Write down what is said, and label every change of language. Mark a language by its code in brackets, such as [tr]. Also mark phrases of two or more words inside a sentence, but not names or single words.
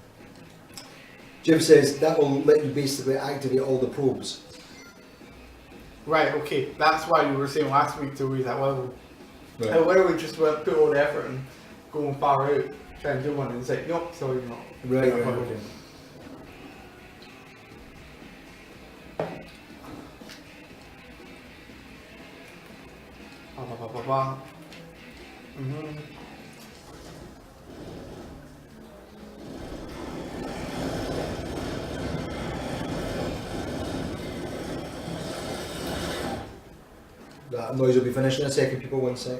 [en] Jim says that will let you basically activate all the probes. Right, okay, that's why you were saying last week to me that, well, I Right. literally just went, put all the effort and going far out, trying to do one, and it's like, nope, sorry, not. Right, Yeah, right, okay. Ba, ba, ba, ba, ba. Mhm. That noise will be finished in a second, people, 1 sec.